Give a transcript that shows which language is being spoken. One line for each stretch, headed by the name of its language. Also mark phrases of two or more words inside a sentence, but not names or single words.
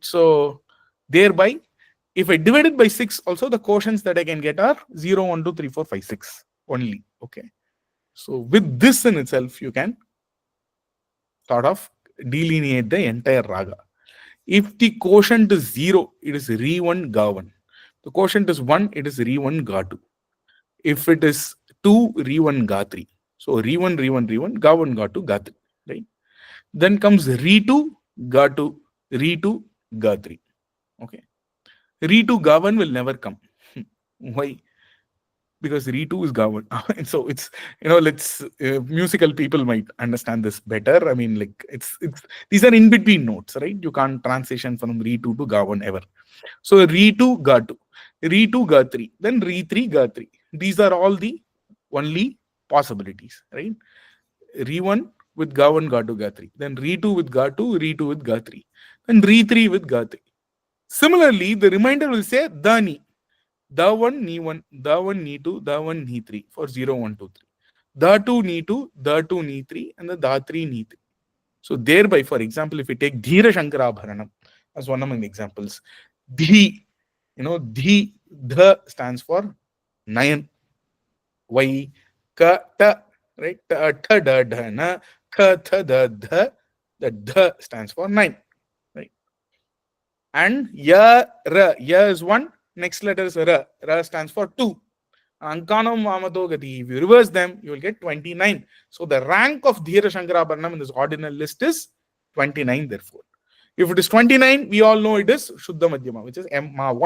English: So thereby, if I divide it by 6, also the quotients that I can get are 0, 1, 2, 3, 4, 5, 6 only. Okay. So with this in itself, you can sort of delineate the entire raga. If the quotient is 0, it is Re1 Ga1. The quotient is 1, it is Re1 Ga2. If it is 2, Re1 Ga3. So Re1, Re1, Re1, Ga1, Ga2, Ga3. Right? Then comes Re2, Ga2, Re2, Ga3. Okay. Re2 Ga1 will never come. Why? Because Re2 is Ga1. And so it's, let's musical people might understand this better. I mean, like it's these are in between notes, right? You can't transition from Re2 to Ga1 ever. So Re2 Ga2, Re2 Ga3, then Re3 Ga3. These are all the only possibilities, right? Re1 with Ga1, Ga2, Ga3, then Re2 with Ga2, Re2 with Ga3, then Re3 with Ga3. Similarly, the remainder will say Dani. The 1, Ni 1, the 1, Ni 2, the 1, Ni 3 for 0, 1, 2, 3. The 2, Ni 2, the 2, Ni 3, and the 3, Ni 3. So thereby, for example, if we take Dhira Shankarabharanam as one among the examples, Dhi, the stands for 9. Why? Ka, ta, right?
Sanskrit: Ta, ta, da, da, na, ka, ta, da,
English: dha. The dha stands for 9. Right? And ya, ra. Ya is 1. Next letter is ra. Ra stands for 2.
Sanskrit: Ankanam Vamadogati.
English: If you reverse them, you will get 29. So the rank of Dhira Shankarabharanam in this ordinal list is 29, therefore. If it is 29, we all know it is Shuddha Madhyama, which is Ma 1.